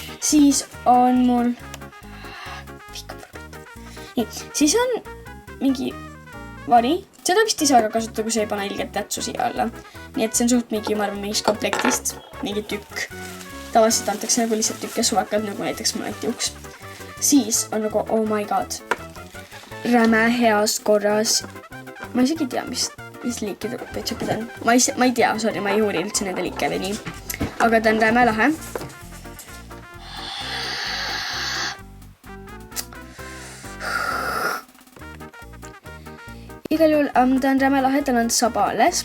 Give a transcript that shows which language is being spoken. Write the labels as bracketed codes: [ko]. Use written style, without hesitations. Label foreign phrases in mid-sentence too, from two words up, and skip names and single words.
[et] Siis on mul... Nii, siis on mingi vari. Seda vist ei saa ka kasutada, kui sa ei pane ilget tätsu siia alla. Nii et see on suht mingi, ma arvan, mingist komplektist. Mingi tükk. Tavaliselt antakse nagu lihtsalt tükk ja suvakad, nagu näiteks monetiuks. Siis on nagu, [en] oh my god, [et] räme heas korras. Ma isegi ei tea, mis liikide petšopid on. Ma ei tea, sorry, ma ei uuri üldse nende liike või nii. Aga ta on räme lahe. Igal juhul ta on räme lahe, tal on saba alles.